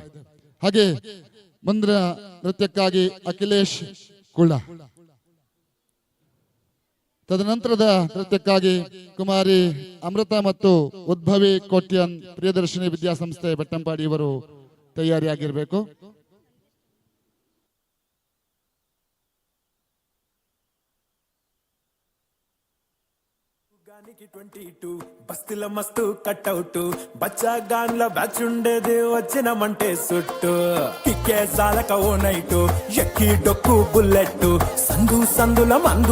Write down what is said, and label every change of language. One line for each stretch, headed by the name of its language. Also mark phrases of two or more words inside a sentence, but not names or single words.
Kannada: ಹಾಗೆ ಮುಂದಿನ ನೃತ್ಯಕ್ಕಾಗಿ ಅಖಿಲೇಶ್ ಕುಳ್ಳ, ತದನಂತರದ ನೃತ್ಯಕ್ಕಾಗಿ ಕುಮಾರಿ ಅಮೃತ ಮತ್ತು ಉದ್ಭವಿ ಕೋಟ್ಯನ್ ಪ್ರಿಯದರ್ಶಿನಿ ವಿದ್ಯಾಸಂಸ್ಥೆ ಬೆಟ್ಟಂಪಾಡಿ ಇವರು ತಯಾರಿಯಾಗಿರಬೇಕು.
Telugu: గానికి 22 బస్తిల మస్తు కట్అవుట్ బచ్చా గాన్ల బ్యాచ్ ఉండేది వచ్చినమంటే సుట్టు కిక్కే సాలక ఓ నైటు ఎక్కి డొక్కు బుల్లెట్ సందుల మందు